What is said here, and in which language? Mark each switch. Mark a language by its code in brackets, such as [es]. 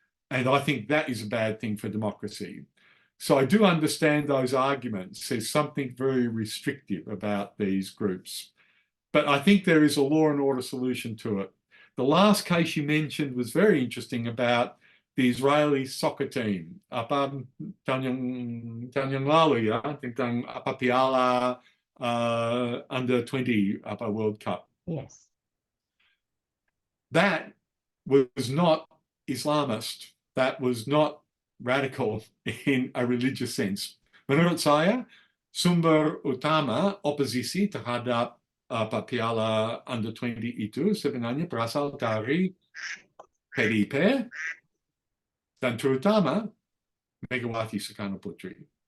[en] And I think that is a bad thing for democracy. So I do understand those arguments. There's something very restrictive about these groups. But I think there is a law and order solution to it. The last case you mentioned was very interesting about the Israeli soccer team. [id] Tahun yang lalu ya, tentang Piala under 20 World Cup. [en] Yes. That was not Islamist. That was not radical in a religious sense. [id] Menurut saya, sumber utama oposisi terhadap Piala under 20 itu sebenarnya berasal dari PDIP dan terutama Megawati Soekarno Putri.